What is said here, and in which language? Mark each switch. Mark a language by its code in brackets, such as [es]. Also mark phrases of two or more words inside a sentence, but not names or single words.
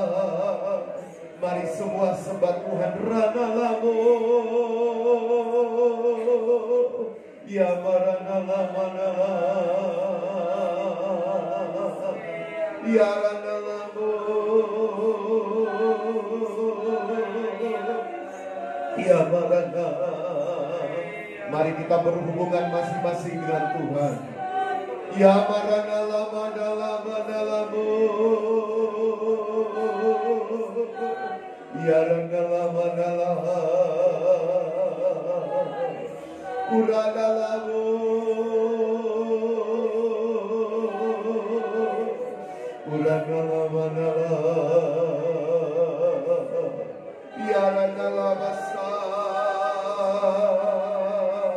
[id] Mari semua sembah Tuhan. Ranalamo, ya maranalamanala, yaranalamo, ya marana. Mari kita berhubungan masing-masing dengan Tuhan. Ya maranalama dalam-dalammu, ya ranalama dalam, uradalamu, uradalama dalam, ya ranalama sa.